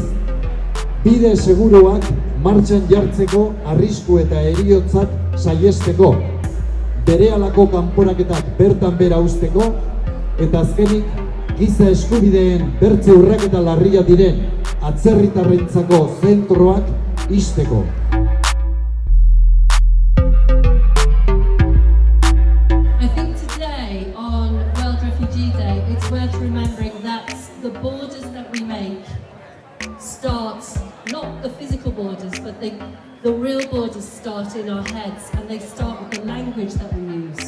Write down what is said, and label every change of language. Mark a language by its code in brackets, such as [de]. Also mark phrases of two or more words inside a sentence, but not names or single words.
[eu] Bide seguruak martxan jartzeko arrisku eta heriotzak saihesteko, berehalako kanporaketak bertan bera uzteko, eta azkenik giza eskubideen bertze urraketa larria diren atzerritarrentzako zentroak ixteko. [en] I think today on World Refugee Day it's worth remembering that the borders that we make start, not the physical borders, but the real borders start in our heads, and they start with the language that we use.